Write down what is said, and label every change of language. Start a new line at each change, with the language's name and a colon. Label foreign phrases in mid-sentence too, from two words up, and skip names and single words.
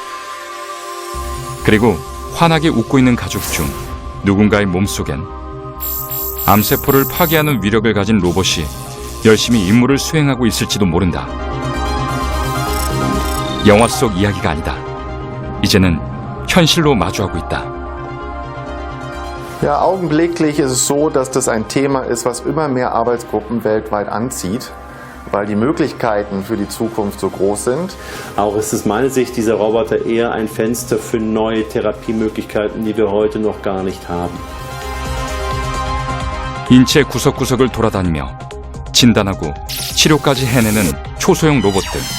Korean: 그리고 환하게 웃고 있는 가족 중 누군가의 몸속엔 암세포를 파괴하는 위력을 가진 로봇이 열심히 임무를 수행하고 있을지도 모른다. 영화 속 이야기가 아니다. 이제는 현실로 마주하고 있다.
German: Ja, augenblicklich ist es so, dass das ein Thema ist, was immer mehr Arbeitsgruppen weltweit anzieht, weil die Möglichkeiten für die Zukunft so groß sind. Auch ist es meine Sicht, dieser Roboter eher ein Fenster für neue Therapiemöglichkeiten, die wir heute noch gar nicht haben.
Korean: 인체 구석구석을 돌아다니며 진단하고 치료까지 해내는 초소형 로봇들.